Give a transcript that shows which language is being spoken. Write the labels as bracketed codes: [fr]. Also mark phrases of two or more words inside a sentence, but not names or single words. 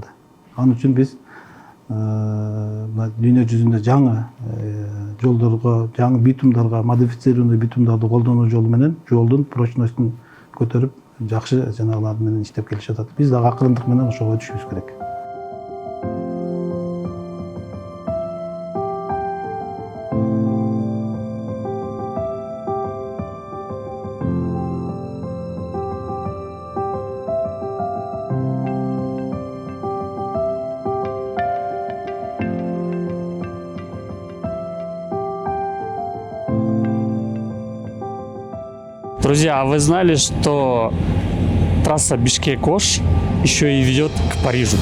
[ky] Ал үчүн биз дүйнө жүзүндө жаңы жолдорго, жаңы битумдарга, модифицированный битумдарды колдонуу жолу менен жолдун прочностун көтөрүп, жакшы жанагылар менен иштеп келишип атат. Биз дагы акырындык менен ошого өтүшүбүз керек. [ru] Друзья, а вы знали, что трасса Бишкек-Ош еще и ведет к Парижу?